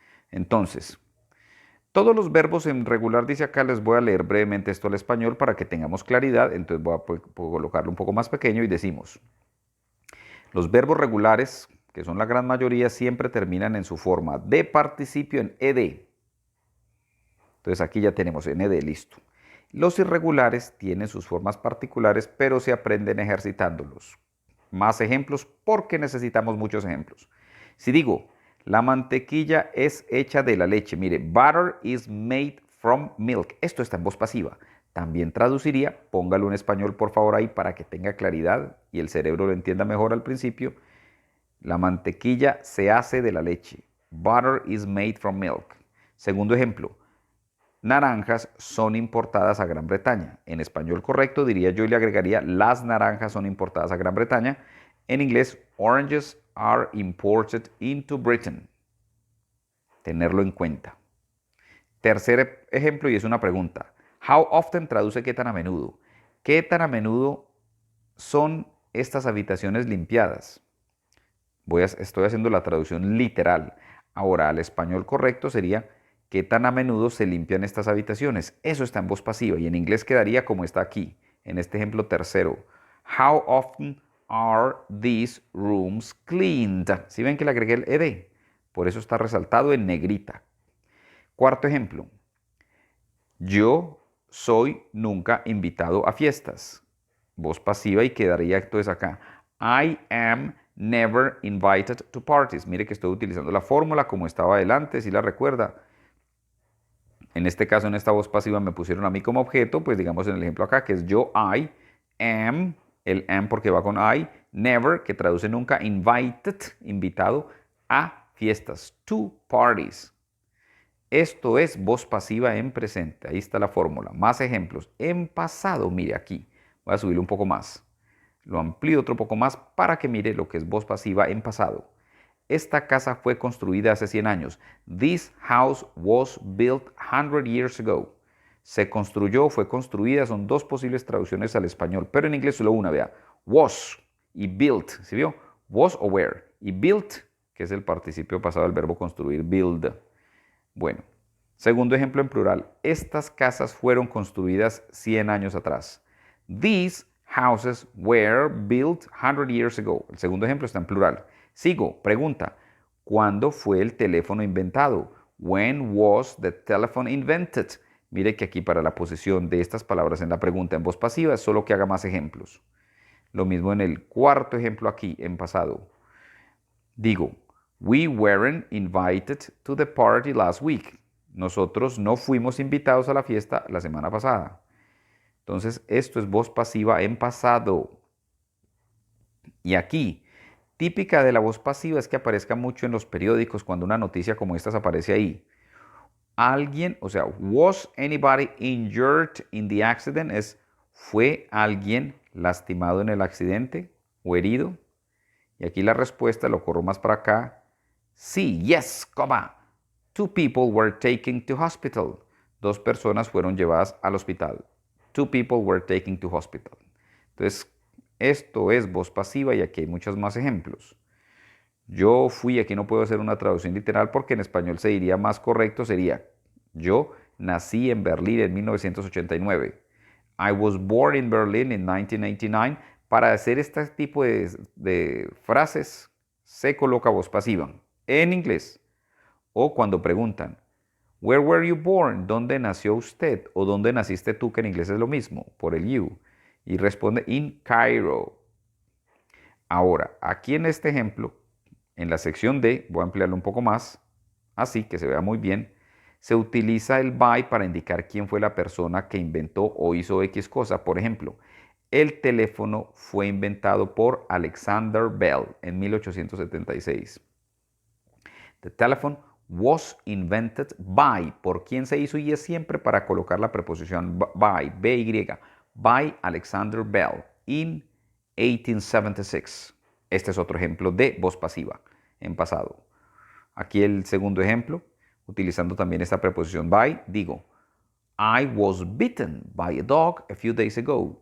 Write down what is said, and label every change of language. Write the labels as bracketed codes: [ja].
[es] Entonces, todos los verbos en regular, dice acá, les voy a leer brevemente esto al español para que tengamos claridad, entonces voy a colocarlo un poco más pequeño y decimos, los verbos regulares, que son la gran mayoría, siempre terminan en su forma de participio en ed. Entonces aquí ya tenemos en ed, listo. Los irregulares tienen sus formas particulares, pero se aprenden ejercitándolos. Más ejemplos porque necesitamos muchos ejemplos. Si digo, la mantequilla es hecha de la leche. Mire, [en] butter is made from milk. [es] Esto está en voz pasiva. También traduciría, póngalo en español por favor ahí para que tenga claridad y el cerebro lo entienda mejor al principio. La mantequilla se hace de la leche. [en] Butter is made from milk. [es] Segundo ejemplo, naranjas son importadas a Gran Bretaña. En español correcto diría yo y le agregaría las naranjas son importadas a Gran Bretaña. En inglés, [en] oranges are imported into Britain. [es] Tenerlo en cuenta. Tercer ejemplo y es una pregunta. [en] How often [es] traduce qué tan a menudo. ¿Qué tan a menudo son estas habitaciones limpiadas? Estoy haciendo la traducción literal. Ahora, al español correcto sería ¿qué tan a menudo se limpian estas habitaciones? Eso está en voz pasiva y en inglés quedaría como está aquí, en este ejemplo tercero. [en] How often are these rooms cleaned? [es] ¿Sí ven que le agregué el ed? Por eso está resaltado en negrita. Cuarto ejemplo. Yo soy nunca invitado a fiestas. Voz pasiva y quedaría entonces acá. [en] I am never invited to parties. [es] Mire que estoy utilizando la fórmula como estaba adelante, si la recuerda. En este caso, en esta voz pasiva me pusieron a mí como objeto, pues digamos en el ejemplo acá, que es yo, I, am, el am porque va con I, never, que traduce nunca, invited, invitado a fiestas, [en] to parties. [es] Esto es voz pasiva en presente. Ahí está la fórmula. Más ejemplos. En pasado, mire aquí. Voy a subirlo un poco más. Lo amplío otro poco más para que mire lo que es voz pasiva en pasado. Esta casa fue construida hace 100 años. [en] This house was built 100 years ago. [es] Se construyó, fue construida, son dos posibles traducciones al español, pero en inglés solo una, vea. Was y built, ¿sí vio? Was o were. Y built, que es el participio pasado del verbo construir, build. Bueno, Segundo ejemplo en plural. Estas casas fueron construidas 100 años atrás. [en] These houses were built 100 years ago. [es] El segundo ejemplo está en plural. Sigo. Pregunta. ¿Cuándo fue el teléfono inventado? [en] When was the telephone invented? [es] Mire que aquí para la posición de estas palabras en la pregunta en voz pasiva es solo que haga más ejemplos. Lo mismo en el cuarto ejemplo aquí, en pasado. Digo, [en] we weren't invited to the party last week. [es] Nosotros no fuimos invitados a la fiesta la semana pasada. Entonces, esto es voz pasiva en pasado. Y aquí, típica de la voz pasiva es que aparezca mucho en los periódicos cuando una noticia como esta aparece ahí. Alguien, o sea, [en] was anybody injured in the accident? [es] ¿Fue alguien lastimado en el accidente o herido? Y aquí la respuesta, lo corro más para acá. Sí, [en] yes, [es] coma. [en] Two people were taken to hospital. [es] Dos personas fueron llevadas al hospital. [en] Two people were taken to hospital. [es] Entonces, esto es voz pasiva y aquí hay muchos más ejemplos. Yo fui, aquí no puedo hacer una traducción literal porque en español se diría más correcto, sería yo nací en Berlín en 1989. [en] I was born in Berlin in 1989. [es] Para hacer este tipo de frases se coloca voz pasiva en inglés. O cuando preguntan, [en] where were you born? [es] ¿Dónde nació usted? O ¿dónde naciste tú? Que en inglés es lo mismo, por el you. Y responde [en] in Cairo. [es] Ahora, aquí en este ejemplo, en la sección D, voy a ampliarlo un poco más, así que se vea muy bien, se utiliza el by para indicar quién fue la persona que inventó o hizo X cosa. Por ejemplo, el teléfono fue inventado por Alexander Bell en 1876. [en] The telephone was invented by. [es] ¿Por quién se hizo? Y es siempre para colocar la preposición by, by, [en] by Alexander Bell in 1876. [es] Este es otro ejemplo de voz pasiva en pasado. Aquí el segundo ejemplo, utilizando también esta preposición by, digo, [en] I was bitten by a dog a few days ago.